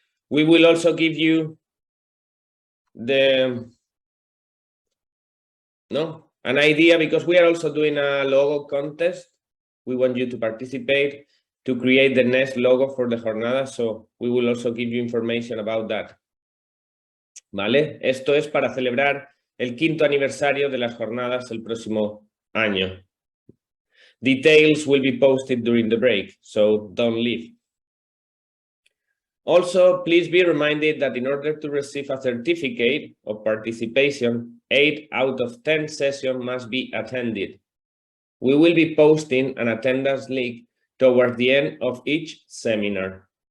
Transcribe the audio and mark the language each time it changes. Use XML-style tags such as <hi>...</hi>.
<en>We will also give you an idea because we are also doing a logo contest. We want you to participate to create the next logo for the jornada. So we will also give you information about that.</en> <es>¿Vale? Esto es para celebrar el 5º aniversario de las jornadas el próximo año.</es> <en>Details will be posted during the break, so don't leave. Also, please be reminded that in order to receive a certificate of participation, 8 out of 10 sessions must be attended. We will be posting an attendance link towards the end of each seminar.</en>